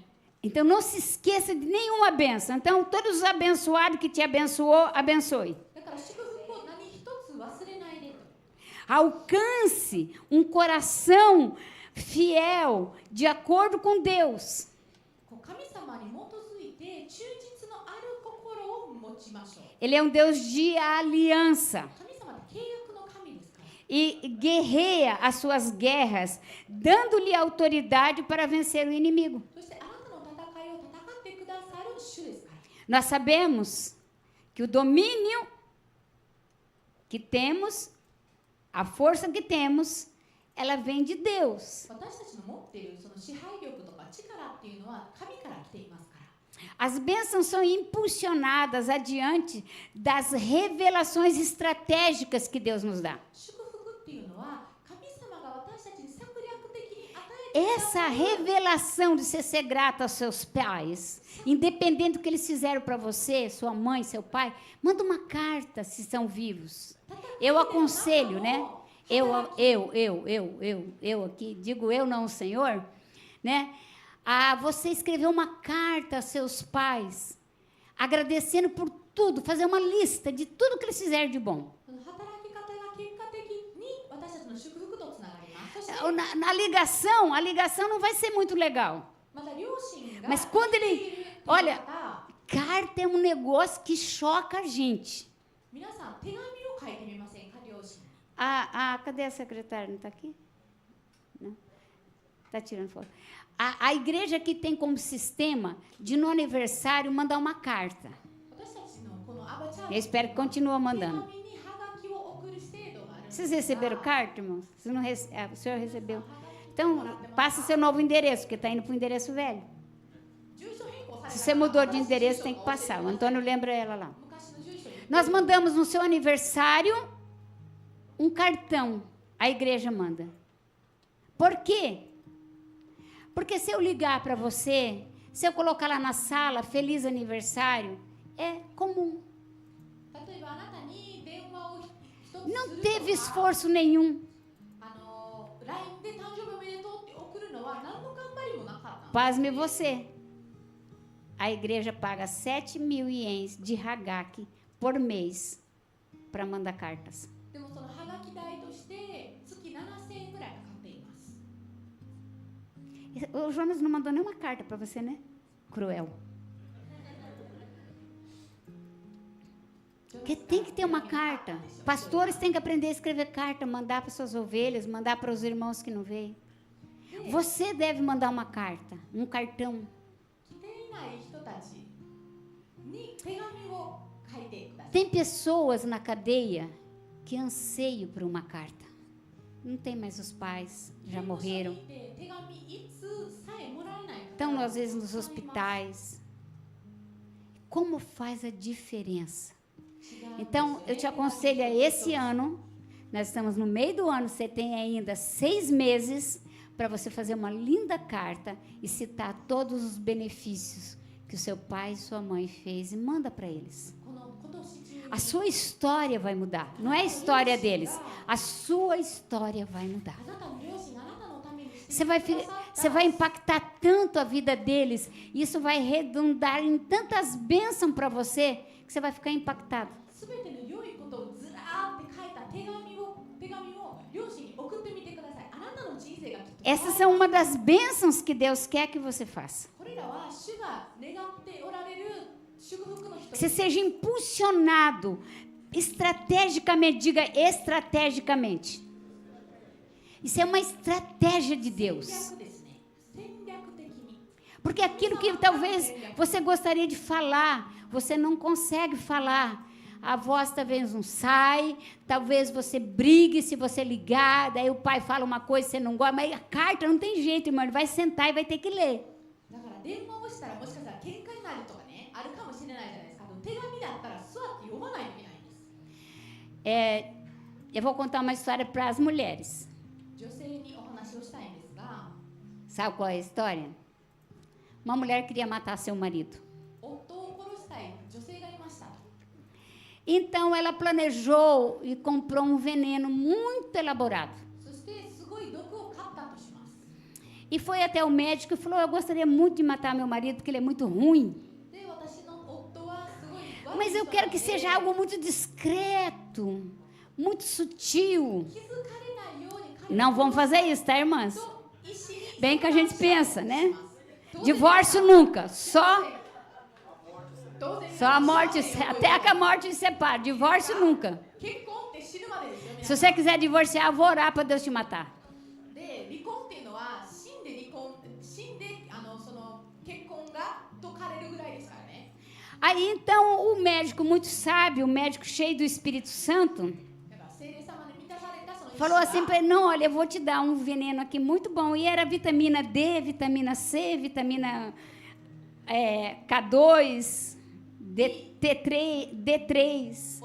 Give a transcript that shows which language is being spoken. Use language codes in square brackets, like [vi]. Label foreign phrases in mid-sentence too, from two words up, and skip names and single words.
[pt] Então, não se esqueça de nenhuma bênção. Então, todos os abençoados que te abençoou, abençoe. [ja] だから祝福を何一つ忘れないでと。 [pt] Alcance um coração fiel, de acordo com Deus. [ja] こう神様に基づいて忠実のある心を持ちましょう。 [pt] Ele é um Deus de aliança. [ja] 神様って契約の神ですから。 [pt] E guerreia as suas guerras, dando-lhe autoridade para vencer o inimigo. [ja] そしてあなたの戦いを戦ってくださる主ですから。 [pt] Nós sabemos que o domínio que temos, a força que temos, ela vem de Deus. [ja] 私たちの持っているその支配力とか力っていうのは神から来ていますから。 [pt] As bênçãos são impulsionadas adiante das revelações estratégicas que Deus nos dá. [ja] 祝福っていうのは神様が私たちに策略的に与えてくだ [pt] Essa [ja] さる [pt] revelação de ser grato aos seus pais, independente do que eles fizeram para você, sua mãe, seu pai, manda uma carta se são vivos. Eu aconselho, né? Eu aqui, digo eu não o Senhor, né? A você escrever uma carta aos seus pais, agradecendo por tudo, fazer uma lista de tudo que eles fizeram de bom. [ja] その働き方が結果的に私たちの祝福とつながります。そして [pt] Na a ligação não vai ser muito legal. [ja] また両親が [pt] Mas quando ele, [ja] 言っているっていう [pt] olha, [ja] 方、 [pt] carta é um negócio que choca a gente. [ja] 皆さん手紙を書いてみませんか、両親。 [pt] Cadê a secretária? Não está aqui? Não? Está tirando foto. A igreja que tem como sistema de no aniversário mandar uma carta. [ja] 私たちのこのアバチャー [pt] Eu espero que continue [ja] 手 [pt] mandando. [ja] 紙にハガキを送る制度があるんです [pt] Vocês [ja] が [pt] receberam carta, irmãos? Vocês não o senhor recebeu? Então, passa seu novo endereço, porque está indo para o endereço velho. [ja] 住所変更された [pt] Se você mudou de endereço, tem que passar. O Antônio lembra ela lá. [ja] 昔の住所に [pt] Nós mandamos no seu aniversário um cartão. A igreja manda. Por quê? Porque se eu ligar para você, se eu colocar lá na sala, feliz aniversário, é comum. [ja] 例えばあなたに電話を一つするとか [pt] Não teve esforço nenhum. [ja] LINE で誕生日おめでとうって送るのは何の頑張りもなかった。 [pt] Pasme você. A igreja paga 7.000 ienes de hagak por mês para mandar cartas. [ja] でもそのハガキ代として月7000円ぐらいかかっています。 [pt] O Jonas não mandou nenhuma carta para você, né? Cruel. Porque tem que ter uma carta. Pastores têm que aprender a escrever carta, mandar para suas ovelhas, mandar para os irmãos que não veem. Você deve mandar uma carta, um cartão. [ja] 来ていない人たちに手紙を書いてください。 [pt] Tem pessoas na cadeia que anseiam por uma carta. Não tem mais os pais, já morreram. [ja] 手紙いつさえもらえない方 [pt] Estão, às vezes, nos hospitais. Como faz a diferença? Então, eu te aconselho a esse ano, nós estamos no meio do ano, você tem ainda 6 meses para você fazer uma linda carta e citar todos os benefícios que o seu pai e sua mãe fez e manda para eles. [ja] この今年中 [pt] A sua história vai mudar, não é a história deles, a sua história vai mudar. [ja] あなたの両親があなたのためにして [pt] Você vai, [ja] くださった [pt] você vai impactar tanto a vida deles, isso vai redundar em tantas bênçãos para você, que você vai ficar impactado. [ja] すべての良いことをずらーって書いた手紙を両親に送ってみてください。あなたの人生がきっと [pt] Essas são uma das bênçãos que Deus quer que você faça. [ja] これらは主が願っておられる祝福の一 [pt] Que [ja] つ [pt] você seja impulsionado estrategicamente, diga estrategicamente. Isso é uma estratégia de [ja] 戦 [pt] Deus. [ja] 略ですね。戦略的に [pt] Porque aquilo que talvez você gostaria de falar, você não consegue falar. A voz talvez não sai, talvez você brigue se você ligar, daí o pai fala uma coisa e você não gosta, mas a carta não tem jeito, irmão, ele vai sentar e vai ter que ler. [ja] だから電話をしたらもしかしたら喧嘩になるとかねあるかもしれないじゃないですか。でも手紙だったら座って読まないといけないんです。 [pt] Eu vou contar uma história para as mulheres. [ja] 女性にお話をしたいんですが、 [pt] Sabe qual é a história? Uma mulher queria matar seu marido. [ja] 夫を殺したい女性がいました。 [pt] Então ela planejou e comprou um veneno muito elaborado. [ja] そしてすごい毒を買ったとします。 [pt] E foi até o médico e falou: Eu gostaria muito de matar meu marido porque ele é muito ruim. [ja] で、私の夫はすごい悪い [pt] Mas [ja] 人 [pt] eu [ja] な [pt] quero [ja] の [pt] que [ja] で [pt] seja algo muito discreto, muito sutil. [ja] 気づかれないように彼 [pt] Não vamos fazer isso, tá, irmãs? [ja] と医師に [pt] Bem que a gente pensa, né? [ja] 当然 [pt] Divórcio nunca, só [ja] 当然 [pt] a morte, até que a morte separe. Divórcio nunca. [ja] 結婚って死ぬまでですよ。皆 [pt] Se [ja] さん [pt] você quiser divorciar, eu vou orar para Deus te matar. [ja] で、離婚っていうのは死んでその結婚が解かれるぐらいですからね。 [pt] Aí, então, o médico muito sábio, o médico cheio do Espírito Santo, [ja] だから聖霊様で満たされたその医師 [pt] falou assim [ja] が [pt] para ele, não, olha, eu vou te dar um veneno aqui muito bom. E era vitamina D, vitamina C, vitamina K2, D3,